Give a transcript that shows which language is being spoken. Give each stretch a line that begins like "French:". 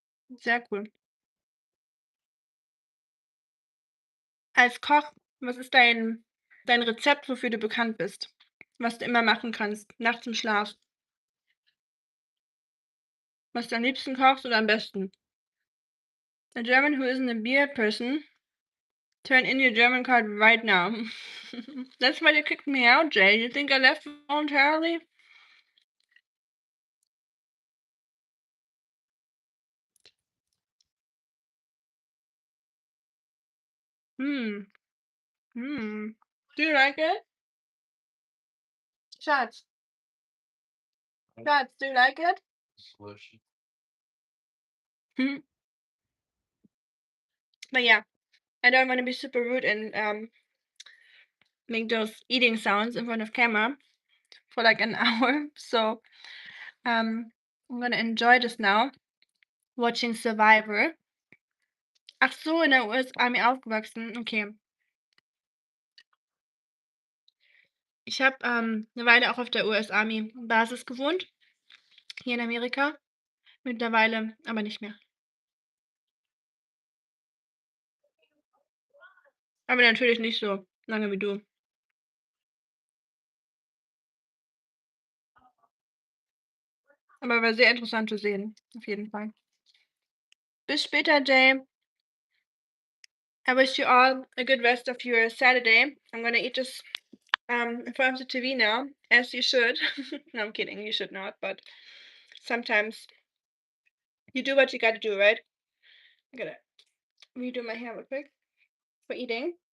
German: Sehr cool. Als Koch, was ist dein Rezept, wofür du bekannt bist? Was du immer machen kannst, nachts im Schlaf? Was du am liebsten kochst oder am besten?
English: A German who isn't a beer person, turn in your German card right now. That's why you kicked me out, Jay. You think I left voluntarily? Hmm. Do you like it? Schatz. Schatz, do you like it? Delicious. Hmm. But yeah, I don't want to be super rude and make those eating sounds in front of camera for like an hour. So I'm gonna enjoy this now, watching Survivor.
German: Ach so, in der US-Army aufgewachsen. Okay. Ich habe 'ne Weile auch auf der US-Army-Basis gewohnt, hier in Amerika. Mittlerweile aber nicht mehr. Aber natürlich nicht so lange wie du. Aber war sehr interessant zu sehen, auf jeden Fall. Bis später, Jay.
English: I wish you all a good rest of your Saturday. I'm gonna eat this in front of the TV now, as you should. No, I'm kidding. You should not, but sometimes you do what you gotta do, right? I gotta redo my hair real quick for eating.